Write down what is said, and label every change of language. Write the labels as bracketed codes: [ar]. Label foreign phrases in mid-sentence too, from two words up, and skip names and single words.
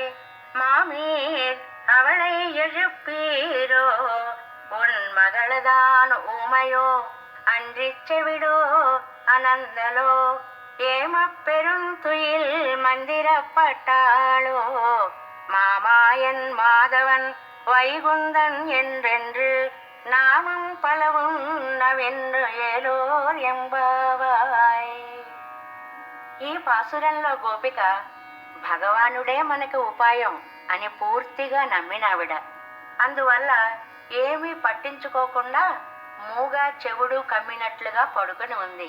[ta] மாமீர் அவளை எழுப்பீரோ உன் மகளதான் ஊமையோ அன்றிச் செவிடோ அனந்தலோ ஏமப்பெருந்துயில் மந்திரப்பட்டாளோ மாமாயன் மாதவன் வைகுந்தன் என்றென்று நாமம் பலவுன்னவென்னு ஏலோர் எம்பாவாய். [te] ఈ పాసురంలో గోపిక భగవానుడే మనకి ఉపాయం అని పూర్తిగా నమ్మినావిడ. అందువల్ల ఏమీ పట్టించుకోకుండా మూగా చెవుడు కమ్మినట్లుగా పడుకుని ఉంది.